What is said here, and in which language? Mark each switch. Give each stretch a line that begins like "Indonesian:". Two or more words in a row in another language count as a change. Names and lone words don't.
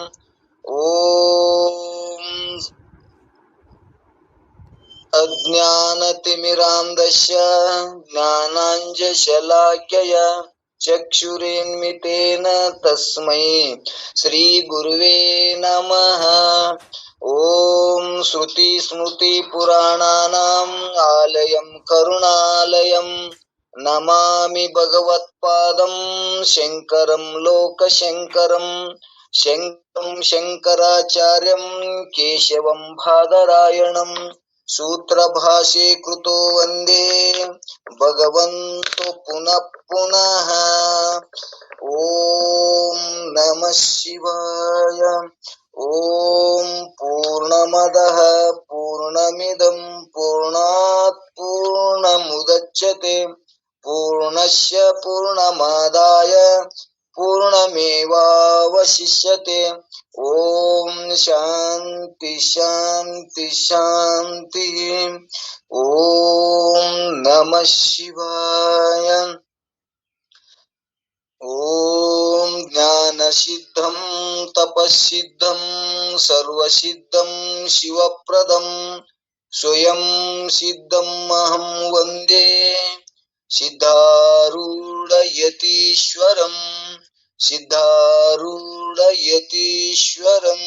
Sanskrit: ಓಂ ಅಜ್ಞಾನತಿಮಿರಾಂಧಸ್ಯ ಜ್ಞಾನಾಂಜಶಲಾಕಯ ಚಕ್ಷುರೇನ್ಮಿತೇನ ತಸ್ಮೈ ಶ್ರೀ ಗುರುವೇ ನಮಃ. ಓಂ ಶ್ರುತಿ ಸ್ಮೃತಿ ಪುರಾಣಾನಾಂ ಆಲಯಂ ಕರುಣಾಲಯಂ ನಮಾಮಿ ಭಗವತ್ಪಾದಂ ಶಂಕರಂ ಲೋಕಶಂಕರಂ ಶಂಕರಾಚಾರ್ಯಂ ಕೇಶವಂ ಬಾದರಾಯಣಂ ಸೂತ್ರಭಾಷೆ ಕೃತೋ ವಂದೇ ಭಗವಂತೋ ಪುನಃ ಪುನಃ. ಓಂ ನಮಃ ಶಿವಾಯ. ಓಂ ಪೂರ್ಣಮದಃ ಪೂರ್ಣಮಿದಂ ಪೂರ್ಣಾತ್ ಪೂರ್ಣಮುದಚ್ಯತೆ ಪೂರ್ಣಸ್ಯ ಪೂರ್ಣಮಾದಾಯ ಪೂರ್ಣಮೇವಾವಶಿಷ್ಯತೆ. ಓಂ ಶಾಂತಿ ಶಾಂತಿ ಶಾಂತಿ. ಓಂ ನಮಃ ಶಿವಾಯ. ಓಂ ಜ್ಞಾನಸಿದ್ಧಂ ತಪಸ್ಸಿದ್ಧಂ ಸರ್ವಸಿದ್ಧಂ ಶಿವಪ್ರದಂ ಸ್ವಯಂ ಸಿದ್ಧಂ ಅಹಂ ವಂದೇ ಸಿದ್ಧಾರೂಢಯತೀಶ್ವರಂ ಸಿದ್ಧಾರೂಢಯತೀಶ್ವರಂ.